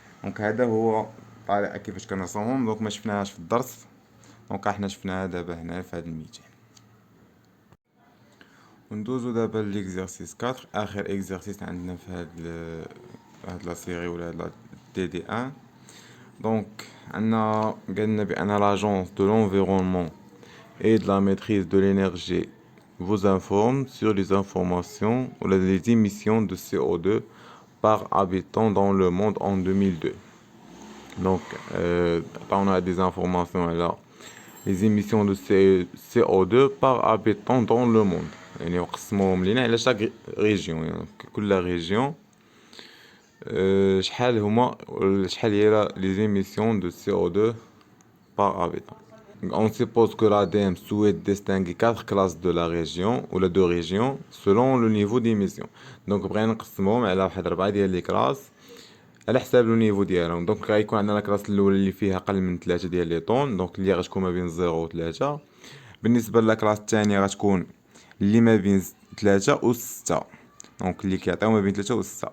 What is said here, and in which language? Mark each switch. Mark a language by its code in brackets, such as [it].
[ar] دونك هذا هو الطريقة كيفاش كنرسمهم. دونك ما شفناهاش في الدرس، دونك احنا شفناها دابا هنا في هاد الميتين. وندوزو دابا ليكزارسيس 4، اخر اكزارسيس عندنا في هاد لا سيري ولا هاد تي دي ان. دونك عندنا قالنا بان لاجونس دو [fr] l'environnement et de la maîtrise de l'énergie vous informe sur les informations ou les émissions de CO2 par habitant dans le monde en 2002. Donc, on a des informations là. Les émissions de CO2 par habitant dans le monde. [ar] يعني وقسموهم لينا على chaque région. يعني كل [fr] région [ar] شحال هي [fr] les émissions de CO2 par habitant. On suppose que l'ADEME souhaite distinguer 4 classes de la région ou les 2 régions selon le niveau d'émission. [ar] Donc بغينا نقسموهم على واحد 4 ديال لي كلاس على حساب لو نيفو ديالهم. دونك غيكون عندنا الكلاس الاولى اللي فيها اقل من 3 ديال لي طون، دونك اللي غتكون ما بين 0 و 3. بالنسبه للكلاس الثانيه غتكون اللي ما بين 3 و 6، دونك اللي كيعطيو ما بين 3 و 6.